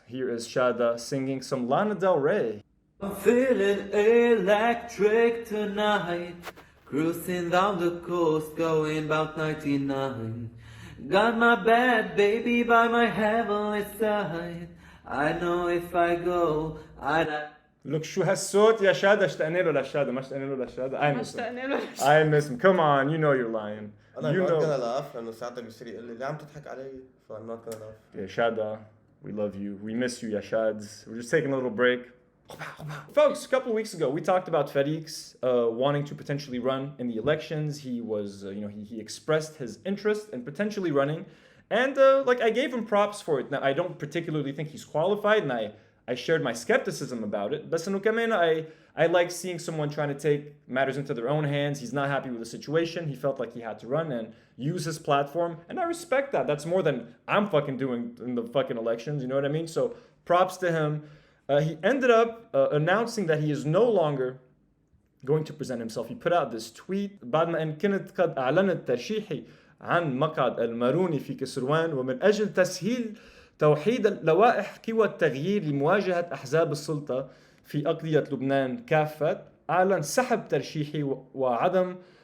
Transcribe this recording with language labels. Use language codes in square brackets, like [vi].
[en] Here is Chada singing some Lana Del Rey. I'm feeling electric tonight. Cruising down the coast, going about 99. Got my bad baby by my heavenly side. I know if I go, Look [ar] شو هالصوت يا شادة اشتقنا له للشادة ما اشتقنا له للشادة. [en] I miss him. Come on, you know you're lying. I'm You not know. gonna laugh [ar] لأنه ساعتها بيصير يقول لي ليه عم تضحك علي؟ [en] So I'm not gonna laugh. Yeah, Chada, we love you. We miss you, Yashads. We're just taking a little break. Folks, a couple of weeks ago, we talked about Farix wanting to potentially run in the elections. He was, he expressed his interest in potentially running. And, I gave him props for it. Now, I don't particularly think he's qualified, and I shared my skepticism about it. But I like seeing someone trying to take matters into their own hands. He's not happy with the situation. He felt like he had to run and use his platform. And I respect that. That's more than I'm fucking doing in the fucking elections. You know what I mean? So props to him. He ended up announcing that he is no longer going to present himself. He put out this tweet [ar] بعد ما إن كنت قد أعلنت ترشيحي عن مقعد الماروني في كسروان ومن أجل تسهيل توحيد اللوائح قوى التغيير لمواجهة أحزاب السلطة في أقضية لبنان كافة أعلن سحب ترشيحي وعدم